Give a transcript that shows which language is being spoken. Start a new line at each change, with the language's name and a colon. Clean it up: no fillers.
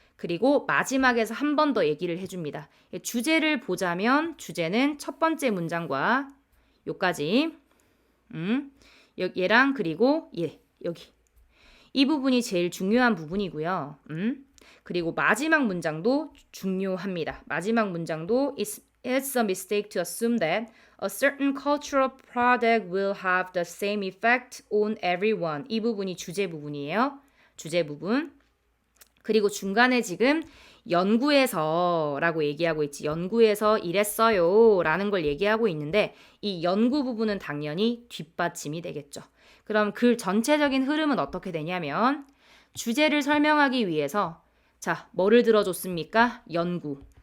Korean: 그리고 마지막에서 한 번 더 얘기를 해줍니다. 주제를 보자면 주제는 첫 번째 문장과 요까지 얘랑 그리고 여기 이 부분이 제일 중요한 부분이고요. 그리고 마지막 문장도 중요합니다.
English: 마지막 문장도 It's a mistake to assume that a certain cultural product will have the same effect on everyone.
Korean: 이 부분이 주제 부분이에요. 주제 부분. 그리고 중간에 지금 연구에서 라고 얘기하고 있지. 연구에서 이랬어요 라는 걸 얘기하고 있는데 이 연구 부분은 당연히 뒷받침이 되겠죠. 그럼 글 전체적인 흐름은 어떻게 되냐면 주제를 설명하기 위해서 자, 뭐를 들어줬습니까? 연구.